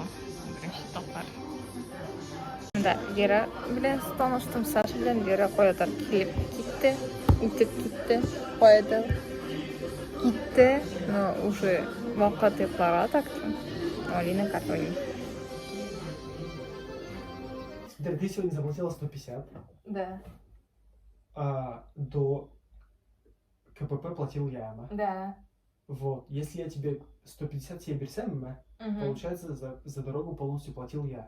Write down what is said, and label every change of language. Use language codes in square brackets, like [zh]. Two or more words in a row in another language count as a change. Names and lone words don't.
[tt] Счетовар. Да, Вера белән таныштым. Саша белән Вера каядыр килеп китте. Үтеп китте. Каядыр китте. [ru] Но уже [tt] вакыт йокларга такты. Алина Катуни. [ru] Ты сегодня заплатила 150, Да. а до КПП платил я, Эмма. Да. Вот. Если я тебе 150 себе берсем, получается, за дорогу полностью платил я.